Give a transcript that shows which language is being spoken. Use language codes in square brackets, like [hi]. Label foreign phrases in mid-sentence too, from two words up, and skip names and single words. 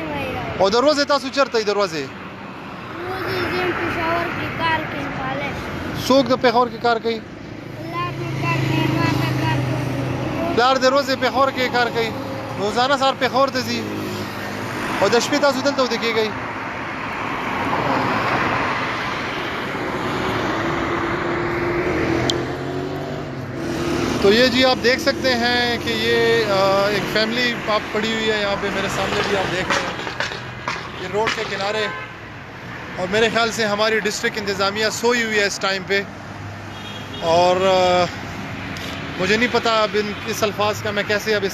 [ps] او دروازه تاسو چرته دروازه روزي زم پېښور کې کار کوي خالص څوک د پېښور کې کار کوي پلار د ورځې پېښور کې کار کوي روزانه سهار پېښور ته ځي او د شپې تاسو دلته ود کېږئ [ur] تو یہ جی آپ دیکھ سکتے ہیں کہ یہ ایک فیملی آپ پڑی ہوئی ہے یہاں پہ میرے سامنے بھی آپ دیکھ رہے ہیں یہ روڈ کے کنارے اور میرے خیال سے ہماری ڈسٹرکٹ انتظامیہ سوئی ہوئی ہے اس ٹائم پہ اور مجھے نہیں پتا اب اس الفاظ کا میں کیسے اب